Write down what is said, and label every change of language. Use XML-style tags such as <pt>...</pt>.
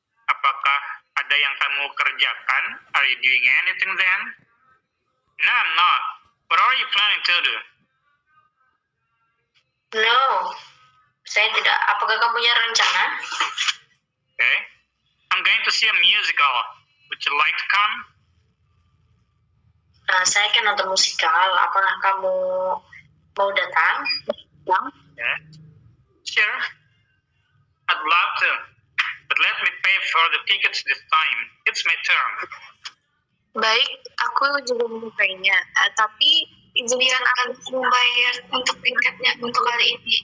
<id>Apakah ada yang kamu kerjakan?</id> <en>Are you doing anything then? No, I'm not. What are you planning to do? No,</en> <id>saya tidak. Apakah kamu punya rencana?</id> <en>Okay. I'm going to see a musical. Would you like to come?</en> <id>Saya akan nonton musikal. Apakah kamu mau datang?</id> <en>Yeah. Sure. I'd love to. But let me pay for the tickets this time. It's my turn.</en> <id>Baik, aku juga menyukainya. Tapi izinkan aku membayar untuk tiketnya untuk kali ini.</id>